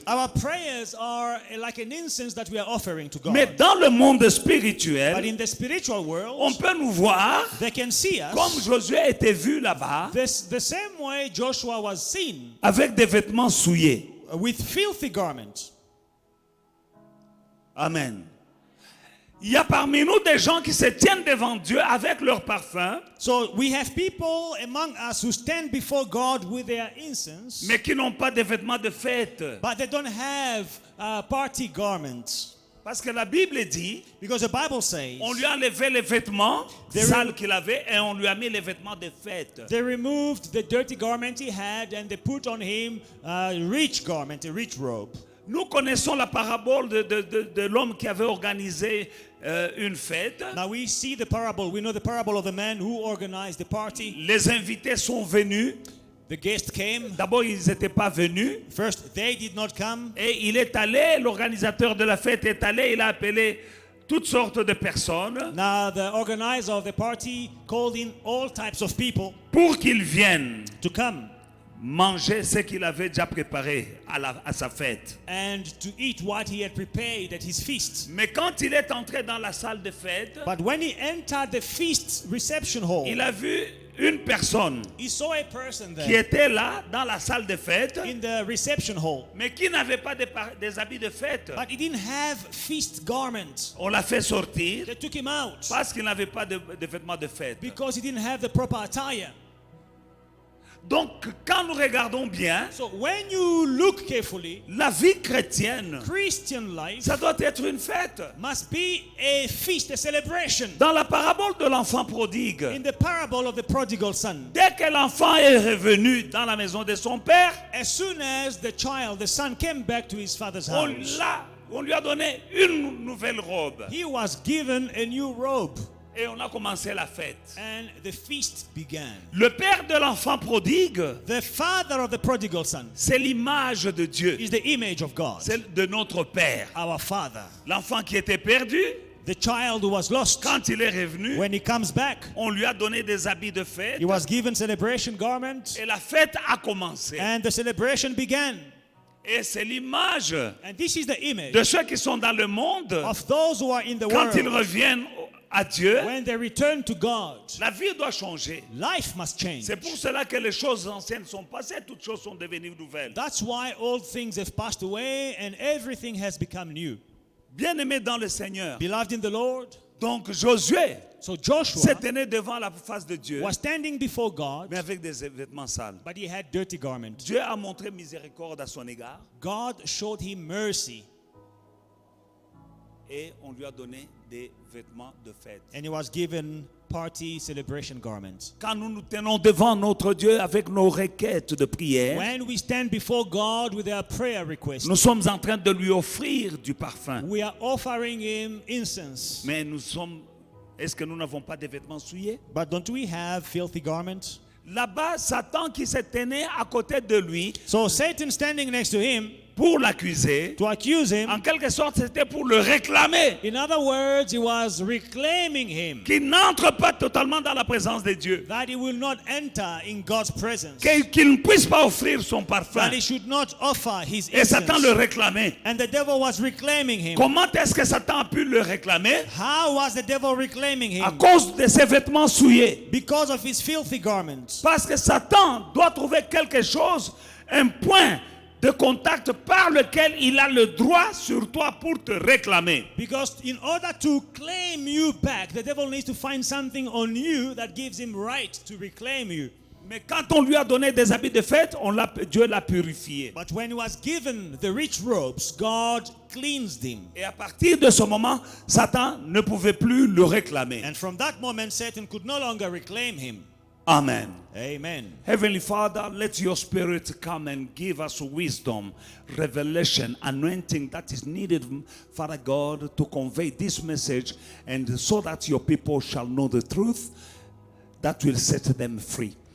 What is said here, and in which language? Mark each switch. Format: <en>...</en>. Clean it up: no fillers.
<en>our prayers are like an incense that we are offering to God.</en> <fr>Mais dans le monde</fr> <en>But</en> <fr>spirituel,</fr> <en>in the spiritual</en> <fr>on</fr> <en>world,</en> <fr>peut nous voir</fr> <en>they can see</en> <fr>comme</fr> <en>us</en> <fr>Josué était vu là-bas</fr> <en>the same way Joshua was seen,</en> <fr>avec des vêtements souillés.</fr> <en>with filthy garments. Amen.</en> <fr>Il y a parmi nous des gens qui se tiennent devant Dieu avec leur parfum,</fr> <en>So we have people among us who stand before God with their incense,</en> <fr>mais qui n'ont pas de vêtements de fête.</fr> <en>but they don't have party garments.</en> <fr>Parce que la Bible dit,</fr> <en>Because the Bible says</en> <fr>on lui a enlevé les vêtements</fr> <en>There</en> <fr>sales qu'il avait et on lui a mis les vêtements de fête.</fr> <en>they removed the dirty garment he had and they put on him a rich garment, a rich robe.</en> <fr>Nous connaissons la parabole de l'homme qui avait organisé une fête.</fr> <en>Now we see the parable. We know the parable of the man who organized the party.</en> <fr>Les invités sont venus.</fr> <en>The guest came.</en> <fr>D'abord, ils n'étaient pas venus.</fr> <en>First, they did not come.</en> <fr>Et il est allé, l'organisateur de la fête est allé, il a appelé toutes sortes de personnes</fr> <en>Now the organizer of the party called in all types of people</en> <fr>pour qu'ils viennent</fr> <en>to come</en> <fr>manger ce qu'il avait déjà préparé à sa fête.</fr> <en>and to eat what he had prepared at his feast.</en> <fr>Mais quand il est entré dans la salle de fête,</fr> <en>But when he entered the feast reception hall,</en> <fr>il a vu une personne</fr> <en>he saw a person</en> <fr>qui</fr> <en>there</en> <fr>était là dans la salle de fête,</fr> <en>in the reception hall,</en> <fr>mais qui n'avait pas des habits de fête.</fr> <en>but he didn't have feast garments.</en> <fr>On l'a fait sortir</fr> <en>They took him out</en> <fr>parce qu'il n'avait pas de vêtements de fête.</fr> <en>because he didn't have the proper attire.</en> <fr>Donc, quand nous regardons bien,</fr> <en>So when you look carefully,</en> <fr>la vie chrétienne,</fr> <en>Christian life</en> <fr>ça doit être une fête.</fr> <en>must be a feast, a celebration.</en> <fr>Dans la parabole de l'enfant prodigue,</fr> <en>In the parable of the prodigal son,</en> <fr>dès que l'enfant est revenu dans la maison de son père,</fr> <en>as soon as the child, the son, came back to his father's house,</en> <fr>on lui a donné une nouvelle robe.</fr> <en>he was given a new robe,</en> <fr>Et on a commencé la fête.</fr> <en>and the feast began.</en> <fr>Le père de l'enfant prodigue,</fr> <en>The father of the prodigal son</en> <fr>c'est l'image de Dieu.</fr> <en>is the image of God,</en> <fr>C'est de notre père.</fr> <en>our father.</en> <fr>L'enfant qui était perdu,</fr> <en>The child who was lost,</en> <fr>quand il est revenu,</fr> <en>when he comes back,</en> <fr>on lui a donné des habits de fête.</fr> <en>he was given celebration garments,</en> <fr>Et la fête a commencé.</fr> <en>and the celebration began.</en> <fr>Et c'est l'image</fr> <en>And this is the image</en> <fr>de ceux qui sont dans le monde.</fr> <en>of those who are in the</en> <fr>Quand ils</fr> <en>world.</en> <fr>reviennent à Dieu,</fr> <en>When they return to God,</en> <fr>la vie doit changer.</fr> <en>life must change.</en> <fr>C'est pour cela que les choses anciennes sont passées, toutes choses sont devenues nouvelles.</fr> <en>That's why old things have passed away and everything has become new.</en> <fr>Bien-aimés dans le Seigneur.</fr> <en>Beloved in the Lord,</en> <fr>Donc Josué</fr> <en>so Joshua</en> <fr>s'est tenu devant la face de Dieu,</fr> <en>was standing before God,</en> <fr>mais avec des vêtements sales.</fr> <en>but he had dirty garments.</en> <fr>Dieu a montré miséricorde à son égard</fr> <en>God showed him mercy,</en> <fr>et on lui a donné des vêtements de fête.</fr> <en>and he was given party celebration garments.</en> <fr>Quand nous nous tenons devant notre Dieu avec nos requêtes de prière,</fr> <en>When we stand before God with our prayer requests,</en> <fr>nous sommes en train de lui offrir du parfum.</fr> <en>we are offering him incense.</en> <fr>Mais est-ce que nous n'avons pas de vêtements souillés?</fr> <en>But don't we have filthy garments?</en> <fr>Là-bas, Satan qui se tenait à côté de lui</fr> <en>So Satan standing next to him</en> <fr>pour l'accuser,</fr> <en>to accuse him.</en> <fr>en quelque sorte, c'était pour le réclamer,</fr> <en>In other words, he was reclaiming him,</en> <fr>qu'il n'entre pas totalement dans la présence de Dieu,</fr> <en>that he will not enter in God's presence,</en> <fr>qu'il ne puisse pas offrir son parfum.</fr> <en>that he should not offer his</en> <fr>Et Satan le</fr> <en>incense.</en> <fr>réclamait.</fr> <en>And the devil was reclaiming him.</en> <fr>Comment est-ce que Satan a pu le réclamer?</fr> <en>How was the devil reclaiming</en> <fr>À</fr> <en>him?</en> <fr>cause de ses vêtements souillés.</fr> <en>Because of his filthy garments.</en> <fr>Parce que Satan doit trouver quelque chose, un point de contact par lequel il a le droit sur toi pour te réclamer.</fr> <en>Because in order to claim you back, the devil needs to find something on you that gives him right to reclaim you.</en> <fr>Mais quand on lui a donné des habits de fête, Dieu l'a purifié.</fr> <en>But when he was given the rich robes, God cleansed him.</en> <fr>Et à partir de ce moment, Satan ne pouvait plus le réclamer.</fr> <en>And from that moment, Satan could no longer reclaim him. Amen. Amen. Heavenly Father, let your spirit come and give us wisdom, revelation, anointing that is needed, Father God, to convey this message, and so that your people shall know the truth that will set them free.</en>